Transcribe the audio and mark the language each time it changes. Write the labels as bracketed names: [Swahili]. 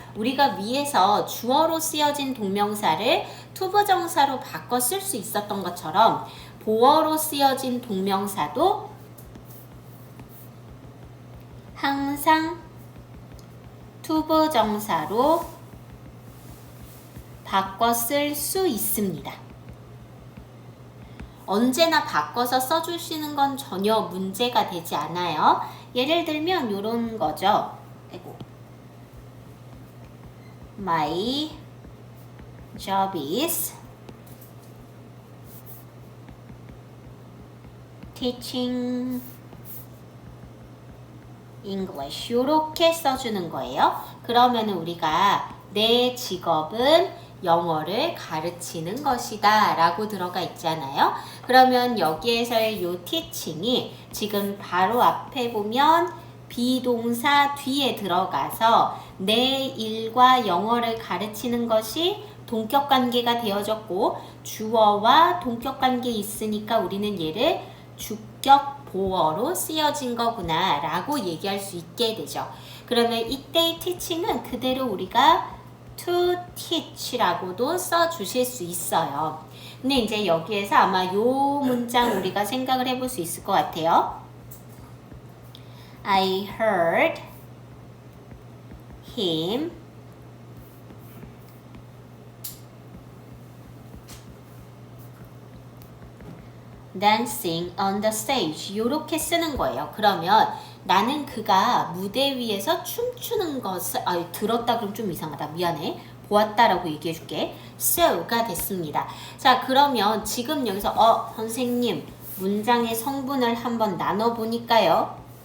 [Korean] 우리가 위에서 주어로 쓰여진 동명사를 투부정사로 바꿔 쓸 수 있었던 것처럼 보어로 쓰여진 동명사도 항상 투부정사로 바꿔 쓸 수 있습니다. 언제나 바꿔서 써주시는 건 전혀 문제가 되지 않아요. 예를 들면 이런 거죠. 아이고. [English] My job is teaching English [Korean] 이렇게 써주는 거예요. 그러면 우리가 내 직업은 영어를 가르치는 것이다 라고 들어가 있잖아요. 그러면 여기에서의 요 teaching이 지금 바로 앞에 보면 비동사 뒤에 들어가서 내 일과 영어를 가르치는 것이 동격관계가 되어졌고 주어와 동격관계 있으니까 우리는 얘를 주격 보어로 쓰여진 거구나 라고 얘기할 수 있게 되죠. 그러면 이때의 teaching은 그대로 우리가 to teach라고도 써주실 수 있어요. 근데 이제 여기에서 아마 요 문장 우리가 생각을 해볼 수 있을 것 같아요. [English] I heard him dancing on the stage [Korean] 이렇게 쓰는 거예요. 그러면 나는 그가 무대 위에서 춤추는 것을 들었다 그럼 좀 이상하다. 미안해. 보았다라고 얘기해 줄게. so가 됐습니다. 자, 그러면 지금 여기서 선생님 문장의 성분을 한번 나눠 보니까요.